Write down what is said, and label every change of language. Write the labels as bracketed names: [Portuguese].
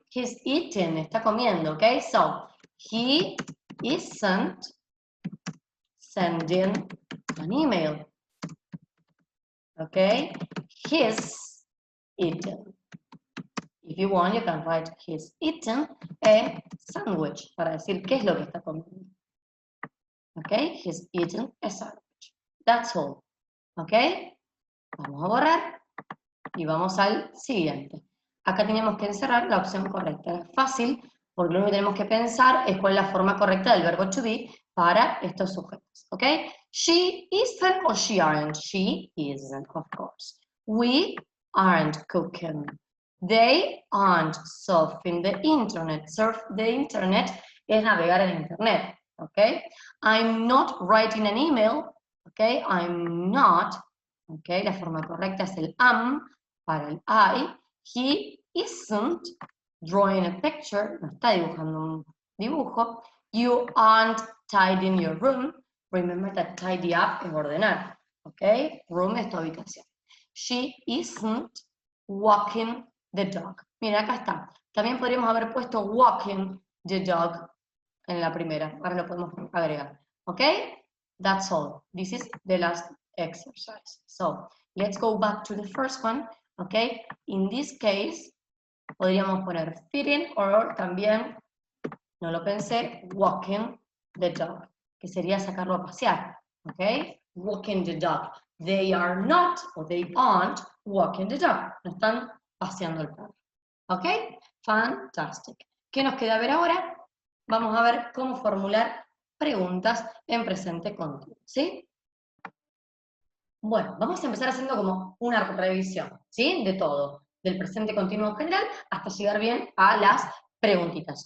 [English] He's eating, está comiendo, okay? So, he isn't sending an email, okay? He's eating. If you want, you can write he's eating a sandwich para decir qué es lo que está comiendo. Okay, he's eating a sandwich. That's all. [Spanish] Okay, vamos a borrar y vamos al siguiente. Acá tenemos que encerrar la opción correcta. Es fácil porque lo único que tenemos que pensar es cuál es la forma correcta del verbo to be para estos sujetos. [English] Okay, she isn't or she aren't. She isn't, of course. We aren't cooking. They aren't surfing the internet. Surf the internet es navegar en internet, okay? I'm not writing an email, okay? I'm not, okay? [Spanish] La forma correcta es el am para el I. [English] He isn't drawing a picture, no está dibujando un dibujo. You aren't tidying your room. Remember that tidy up es ordenar, okay? Room es tu habitación. She isn't walking the dog. [Spanish] Mira, acá está. También podríamos haber puesto walking the dog en la primera. Ahora lo podemos agregar. [English] ¿Ok? That's all. This is the last exercise. So, let's go back to the first one. ¿Ok? [Spanish] In this case, podríamos poner feeding or también, no lo pensé, walking the dog, que sería sacarlo a pasear. [English] ¿Ok? Walking the dog. They are not, or they aren't, walking the dog. [Spanish] No están paseando el perro. ¿Ok? Fantastic. ¿Qué nos queda ver ahora? Vamos a ver cómo formular preguntas en presente continuo, ¿sí? Bueno, vamos a empezar haciendo como una revisión, ¿sí? De todo, del presente continuo en general, hasta llegar bien a las preguntitas.